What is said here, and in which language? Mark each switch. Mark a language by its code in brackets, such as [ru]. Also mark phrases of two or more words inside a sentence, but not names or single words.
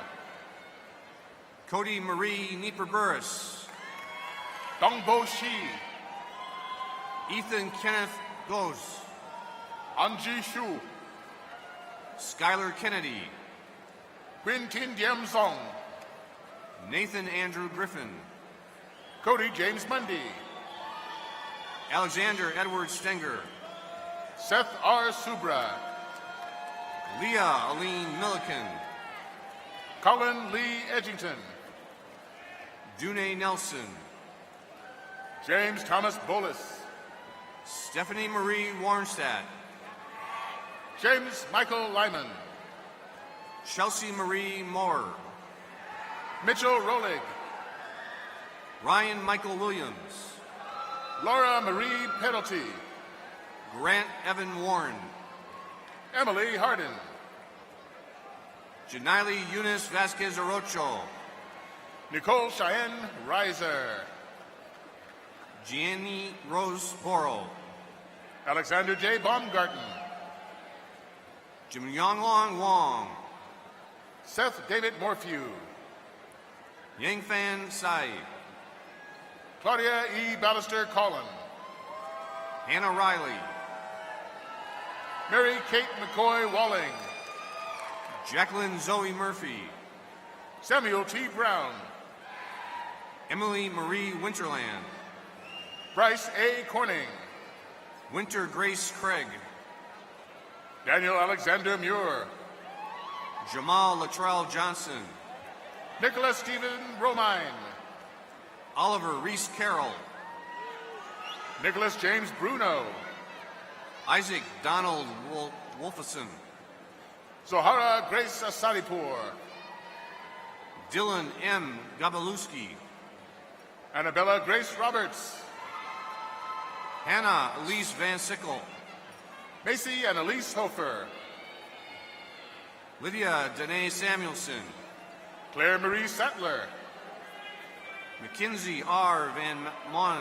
[en] Cody Marie Nieper-Burris. Dongbo Shi. Ethan Kenneth Goes. Anji Shu. Skylar Kennedy. Quintin Diem Song. Nathan Andrew Griffin. Cody James Mundy. Alexander Edward Stenger. Seth R. Subra. Leah Aline Milliken. Colin Lee Edgington. Dune Nelson. James Thomas Bolus. Stephanie Marie Warnstadt. James Michael Lyman. Chelsea Marie Moore. Mitchell Rolig. Ryan Michael Williams. Laura Marie Penalty. Grant Evan Warren. Emily Hardin. Janile Eunice Vasquez Orocho. Nicole Cheyenne Reiser. Gianni Rose Boro. Alexander J. Baumgarten. Jim Yonglong Wong. Seth David Morphew. Yangfan Sai. Claudia E. Ballister Collin. Hannah Riley. Mary Kate McCoy Walling. Jacqueline Zoe Murphy. Samuel T. Brown. Emily Marie Winterland. Bryce A. Corning. Winter Grace Craig. Daniel Alexander Muir. Jamal Latrell Johnson. Nicholas Stephen Romine. Oliver Reese Carroll. Nicholas James Bruno. Isaac Donald Wolfison. Zohara Grace Asadipur. Dylan M. Gabalewski. Annabella Grace Roberts. Hannah Elise Van Sickle. Macy and Elise Hofer. Lydia Danae Samuelson. Claire Marie Sattler. Mackenzie R. Van Mon.